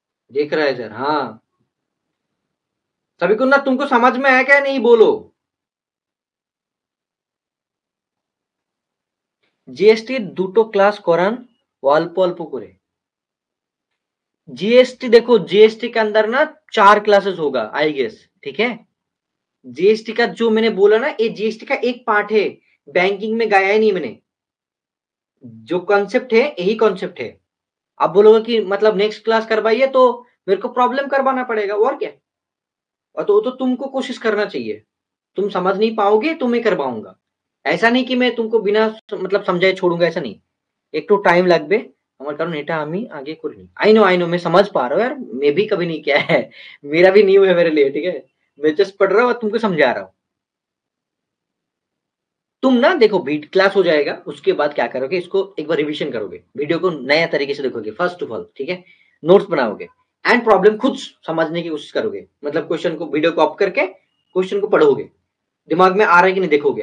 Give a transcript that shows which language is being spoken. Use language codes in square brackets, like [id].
[hi] देख रहा है सर? हाँ, सभी को ना, तुमको समझ में आया क्या नहीं बोलो? [bn] জিএসটি দুটো ক্লাস করান অল্প অল্প করে। [hi] जीएसटी देखो, जीएसटी के अंदर ना 4 क्लासेस होगा आई गेस। ठीक है, जीएसटी का जो मैंने बोला ना, ये जीएसटी का एक पार्ट है, बैंकिंग में गाया ही नहीं मैंने। जो कॉन्सेप्ट है यही कॉन्सेप्ट है। आप बोलोगे कि मतलब नेक्स्ट क्लास करवाइए, तो मेरे को प्रॉब्लम करवाना पड़ेगा और क्या। और तो तुमको कोशिश करना चाहिए, तुम समझ नहीं पाओगे तो मैं करवाऊंगा। ऐसा नहीं कि मैं तुमको बिना मतलब समझाए छोड़ूंगा, ऐसा नहीं। एक तो टाइम [bn] লাগবে আমার, কারণ এটা আমি আগে করিনি। [hi] आई नो मैं समझ पा रहा हूँ यार, मैं भी कभी नहीं किया है, मेरा भी न्यू है मेरे लिए। ठीक है, मैं जस्ट पढ़ रहा हूँ और तुमको समझा रहा हूँ। तुम ना देखो क्लास हो जाएगा, उसके बाद क्या करोगे, इसको एक बार रिवीजन करोगे, वीडियो को नया तरीके से देखोगे फर्स्ट ऑफ ऑल। ठीक है, नोट्स बनाओगे एंड प्रॉब्लम खुद समझने की कोशिश करोगे, मतलब क्वेश्चन को वीडियो को ऑफ करके क्वेश्चन को पढ़ोगे, दिमाग में आ रहा है कि नहीं देखोगे।